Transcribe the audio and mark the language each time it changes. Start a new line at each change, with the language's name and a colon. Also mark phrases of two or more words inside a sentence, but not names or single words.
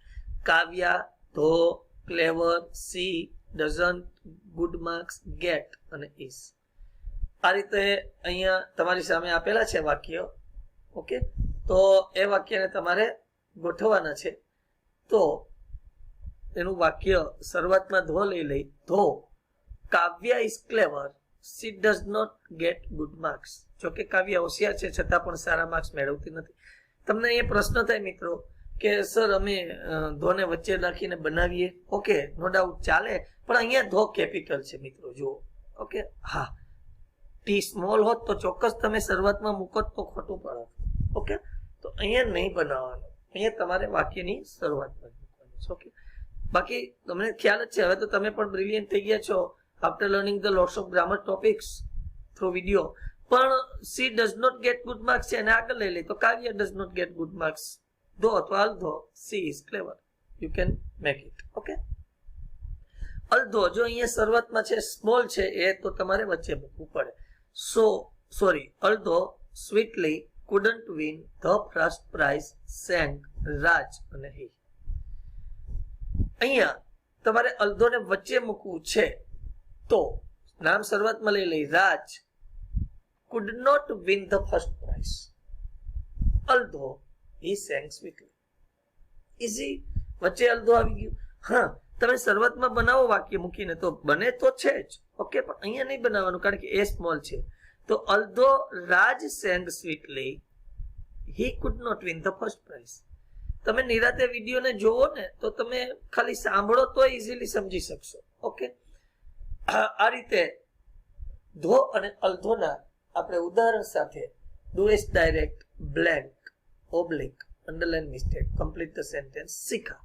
English: Kavya, though, clever, see, doesn't, good marks, get અને ઇઝ.
Gujarati: આ રીતે અહીંયા તમારી સામે આપેલા છે વાક્ય. ઓકે, તો એ વાક્યને તમારે ગોઠવવાના છે. તો એનું વાક્ય શરૂઆતમાં ધો લઈ.
English: Though Kavya is clever, she does not get good marks.
Gujarati: જો કે કાવ્ય હોશિયાર છે છતાં પણ સારા માર્ક્સ મેળવતી નથી. તમને એ પ્રશ્ન થાય મિત્રો કે સર અમે ધોને વચ્ચે રાખીને બનાવીએ. ઓકે,
English: No doubt
Gujarati: ચાલે, પણ અહીંયા ધો કેપિટલ છે મિત્રો, જુઓ. ઓકે, હા, ટી સ્મોલ હોત તો ચોક્કસ તમે શરૂઆતમાં મૂકો તો ખોટું પડે. ઓકે, તો અહીંયા નહીં બનાવવાનું, અહીંયા તમારે વાક્યની શરૂઆતમાં મૂકવાનું છે. ઓકે, બાકી તમને ખ્યાલ જ છે, હવે તો તમે પણ બ્રિલિયન્ટ થઈ ગયા છો.
English: after learning the lots of grammar topics through video. પણ she does not get good marks
Gujarati: છે અને આગળ લઈ લે તો
English: કાવ્ય does not get good marks. Though અથવા although she is clever, you can make it.
Gujarati: Okay. although જો અહીંયા શરૂઆતમાં છે સ્મોલ છે એ તો તમારે વચ્ચે મૂકવું પડે.
English: although sweetly couldn't win the first prize, sang Raj અને he.
Gujarati: અહીંયા તમારે although ને વચ્ચે મૂકવું છે તો નામ શરૂઆતમાં લઈ લઈ રાજ
English: could not win the first prize, although he sang sweetly. easy.
Gujarati: વચ્ચે although આવી ગયું. હા, તમે શરૂઆતમાં બનાવો વાક્ય મૂકીને તો બને તો છે જ. ઓકે, પણ અહીંયા નહીં બનાવવાનું કારણ કે એ સ્મોલ છે.
English: તો although Raj sang sweetly, he could not win the first prize.
Gujarati: તમે નિરાતે વિડીયોને જોવો ને તો તમે ખાલી સાંભળો તો ઇઝીલી સમજી શકશો. ઓકે, આ રીતે ધો અને અલ્ધોના આપણે ઉદાહરણ સાથે
English: Does direct, blank, oblique, underline mistake, complete the sentence
Gujarati: શીખા.